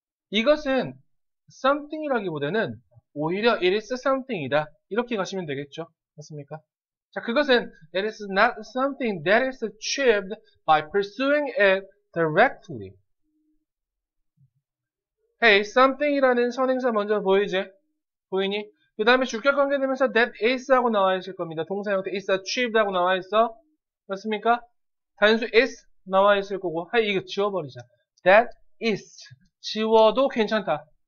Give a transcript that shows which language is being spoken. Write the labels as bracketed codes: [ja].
[ko] 이것은 something이라기보다는 오히려 [en] it is something [ko] 이다. 이렇게 가시면 되겠죠. 맞습니까? 자, 그것은 [en] it is not something that is achieved by pursuing it directly. [ko] Hey, something이라는 선행사 먼저 보이지? 보이니? 그 다음에 주격 관계되면서 that is 하고 나와 있을 겁니다. 동사 형태 [en] is achieved [ko] 하고 나와 있어. 맞습니까? 단수 is 나와 있을 거고. hey, 이거 지워버리자. that is. 지워도 괜찮다.